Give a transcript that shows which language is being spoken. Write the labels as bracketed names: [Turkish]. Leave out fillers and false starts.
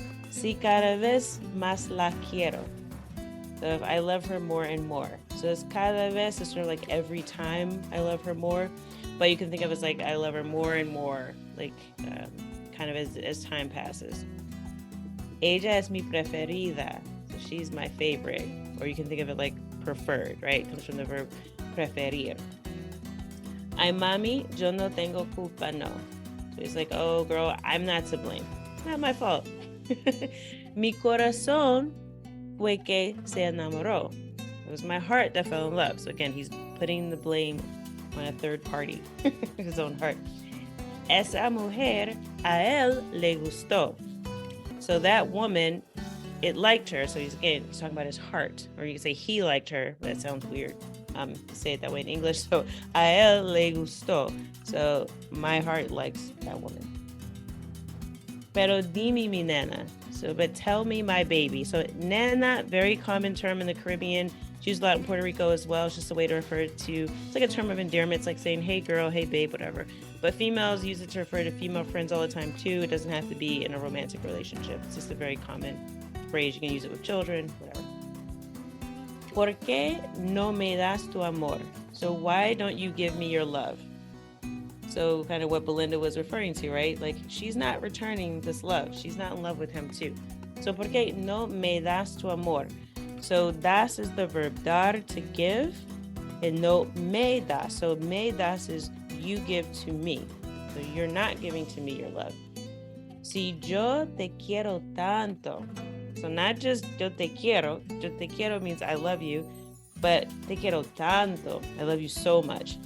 [Spanish] Si cada vez más la quiero. [English] So if I love her more and more. So it's [Spanish] cada vez, [English] it's sort of like every time I love her more. But you can think of it as like I love her more and more, like kind of as time passes. [Spanish] Ella es mi preferida. [English] So she's my favorite. Or you can think of it like preferred, right? It comes from the verb preferir. [Spanish] Ay, mami, yo no tengo culpa, no. [English] So he's like, oh, girl, I'm not to blame. It's not my fault. [Spanish] Mi corazón fue que se enamoró. [English] It was my heart that fell in love. So again, he's putting the blame on a third party, his own heart. [Spanish] Esa mujer a él le gustó. [English] So that woman, it liked her. So he's talking about his heart. Or you can say he liked her. That sounds weird to say it that way in English. So [Spanish] a él le gustó. [English] So my heart likes that woman. [Spanish] Pero dime mi nena. [English] So, but tell me my baby. So nena, very common term in the Caribbean. It's used a lot in Puerto Rico as well. It's just a way to refer to, it's like a term of endearment. It's like saying, hey girl, hey babe, whatever. But females use it to refer to female friends all the time too. It doesn't have to be in a romantic relationship. It's just a very common phrase. You can use it with children, whatever. [Spanish] ¿Por qué no me das tu amor? [English] So why don't you give me your love? So kind of what Belinda was referring to, right? Like she's not returning this love. She's not in love with him too. [Spanish] So ¿por qué no me das tu amor? [English] So das is the verb dar, to give, and [Spanish] no me das. [English] So [Spanish] me das [English] is you give to me. So you're not giving to me your love. [Spanish] Si yo te quiero tanto. [English] So not just [Spanish] yo te quiero [English] means I love you, but [Spanish] te quiero tanto. [English] I love you so much.